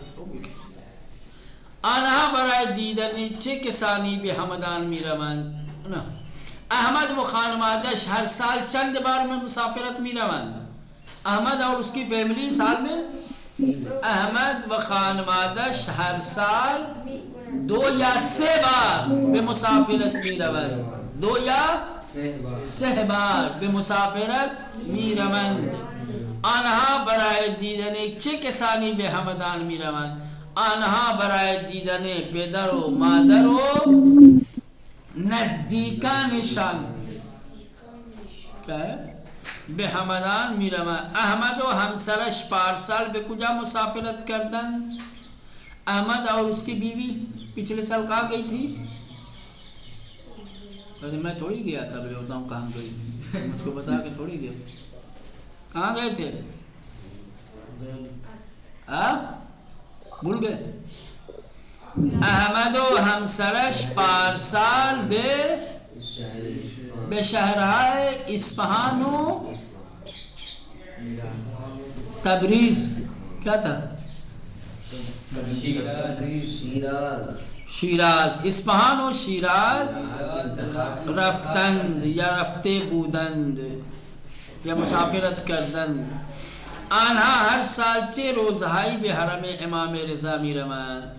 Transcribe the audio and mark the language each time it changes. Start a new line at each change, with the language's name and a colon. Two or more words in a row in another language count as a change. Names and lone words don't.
Persian: آنها برای دیدن چه کسانی به همدان میروند. احمد و خانوادش ہر سال چند بار میں مسافرت میروند.
Urdu: احمد اور اس کی فیملی سال میں،
Persian: احمد و خانوادش ہر سال 2 یا 3 بار به مسافرت میروند. 2 یا 3 بار به مسافرت میروند. آنها برای دیدن چه کسانی به همدان میروند. آنها برای دیدن پدر و مادر و نزدیکانشان به همدان میروند. احمد و همسرش پارسال به کجا مسافرت کردند؟
Urdu: احمد اور اس کی بیوی پچھلے سال کہاں گئی تھی؟ میں تھوڑی گیا تھا، میں بتاؤں کہاں گئی، مجھ کو بتا کے تھوڑی گیا. کہاں گئے تھے؟ بھول گئے؟
Persian: احمد و همسرش پارسال به شهرهای اصفهان و تبریز،
Urdu: کیا تھا؟
Persian: شیراز، اصفهان و شیراز رفتند یا رفته بودند یا مسافرت کردند. آنها هر سال 3 روزهایی به حرم امام رضا میروند.